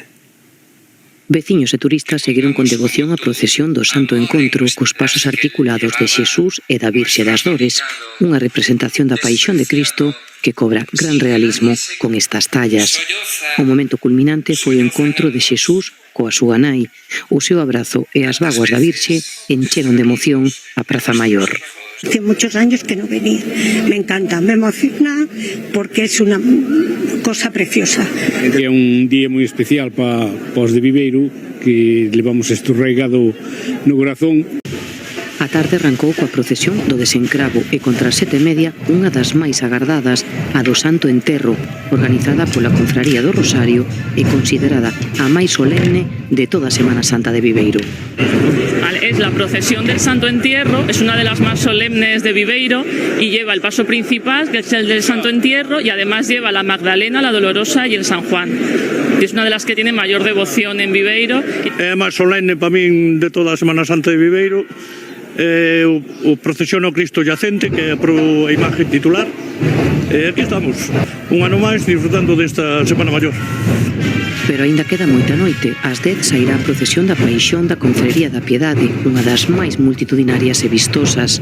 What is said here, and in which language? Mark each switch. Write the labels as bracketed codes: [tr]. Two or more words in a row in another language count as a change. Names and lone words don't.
[gl] Veciños e turistas seguiron con devoción a procesión do Santo Encontro cos pasos articulados de Xesús e da Virxe das Dores, unha representación da Paixón de Cristo que cobra gran realismo con estas tallas. O momento culminante foi o encontro de Xesús coa súa nai. O seu abrazo e as vaguas da Virxe encheron de emoción a Praza Maior. [es] Hace muchos años que no venía. Me encanta, me emociona porque es una cosa preciosa. [gl] É un día moi especial para os de Viveiro que levamos isto regado no corazón. A tarde arrancou coa procesión do Desencravo e contra as 7:30 unha das máis agardadas, a do Santo Enterro, organizada pola Confraría do Rosario e considerada a máis solemne de toda a Semana Santa de Viveiro. [es] Es la procesión del Santo Entierro, es una de las más solemnes de Viveiro y lleva el paso principal, que es el del Santo Entierro, y además lleva la Magdalena, la Dolorosa y el San Juan. Es una de las que tiene mayor devoción en Viveiro. [gl] É máis solemne para min de toda a Semana Santa de Viveiro. O procesión ao Cristo Yacente, que é a imaxe titular. E aquí estamos, un ano máis disfrutando desta Semana Maior. Pero aínda queda moita noite. Ás 10 sairá a procesión da Paixón da Confraría da Piedade, unha das máis multitudinarias e vistosas.